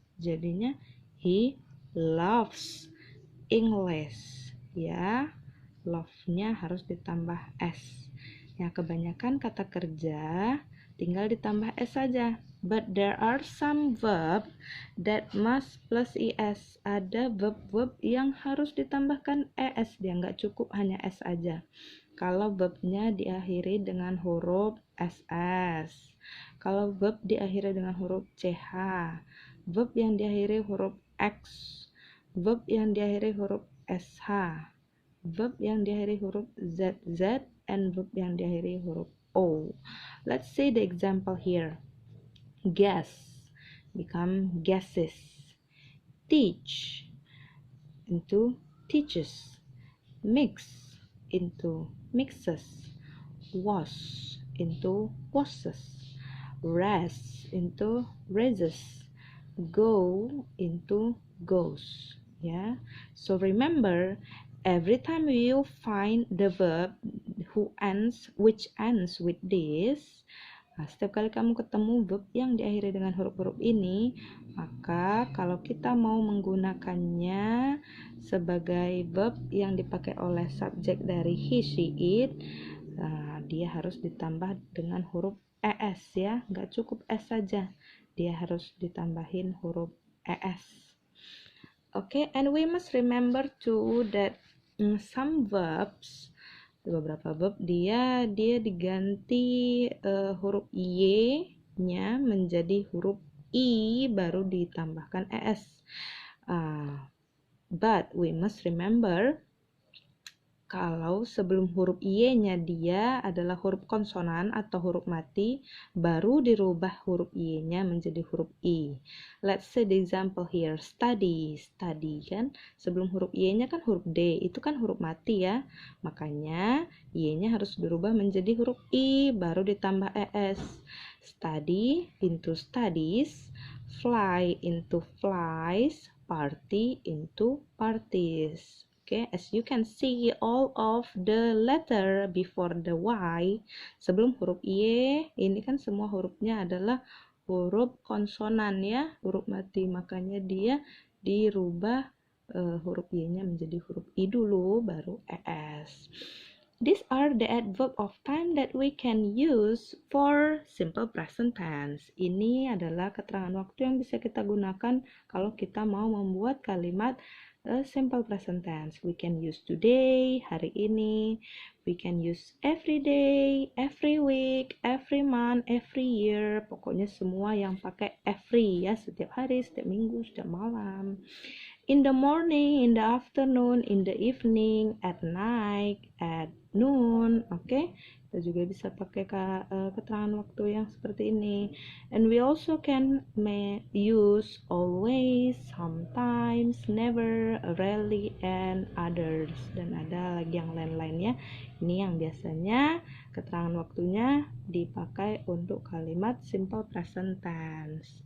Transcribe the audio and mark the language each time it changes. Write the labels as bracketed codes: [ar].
[en] Jadinya he loves English. [id] Ya, love-nya harus ditambah s. Ya, kebanyakan kata kerja tinggal ditambah s saja. [en] But there are some verb that must plus es. [id] Ada verb-verb yang harus ditambahkan es. Dia nggak cukup hanya s aja. Kalau verbnya diakhiri dengan huruf ss. Kalau verb diakhiri dengan huruf ch, verb yang diakhiri huruf x, verb yang diakhiri huruf sh, verb yang diakhiri huruf zz, and verb yang diakhiri huruf o. [en] Let's see the example here. Guess become guesses. Teach into teaches. Mix into mixes. Wash into washes. rest into raises, go into goes. [id] Ya, [en] so remember, every time you find the verb which ends with this, [id] setiap kali kamu ketemu verb yang diakhiri dengan huruf-huruf ini, maka kalau kita mau menggunakannya sebagai verb yang dipakai oleh subjek dari he, she, it, dia harus ditambah dengan huruf es ya, nggak cukup s saja, dia harus ditambahin huruf es. [en] Okay, and we must remember too that some verbs, [id] beberapa verb dia diganti huruf y-nya menjadi huruf i baru ditambahkan es. [en] But we must remember [id] kalau sebelum huruf y-nya dia adalah huruf konsonan atau huruf mati, baru dirubah huruf y-nya menjadi huruf i. [en] Let's say the example here, study. [id] Study kan, sebelum huruf y-nya kan huruf d, itu kan huruf mati ya. Makanya y-nya harus berubah menjadi huruf i, baru ditambah es. [en] Study into studies, fly into flies, party into parties. Okay, as you can see, all of the letter before the Y, [id] sebelum huruf Y, ini kan semua hurufnya adalah huruf konsonan ya, huruf mati. Makanya dia dirubah huruf Y-nya menjadi huruf I dulu, baru ES. [en] These are the adverb of time that we can use for simple present tense. [id] Ini adalah keterangan waktu yang bisa kita gunakan kalau kita mau membuat kalimat simple present tense. [en] We can use today, [id] hari ini. [en] We can use every day, every week, every month, every year. [id] Pokoknya semua yang pakai every ya, setiap hari, setiap minggu, setiap malam. [en] In the morning, in the afternoon, in the evening, at night, at noon. Okay? [id] Kita juga bisa pakai keterangan waktu yang seperti ini. [en] And we also can use always, sometimes, never, rarely, and others. [id] Dan ada lagi yang lain-lainnya. Ini yang biasanya keterangan waktunya dipakai untuk kalimat simple present tense.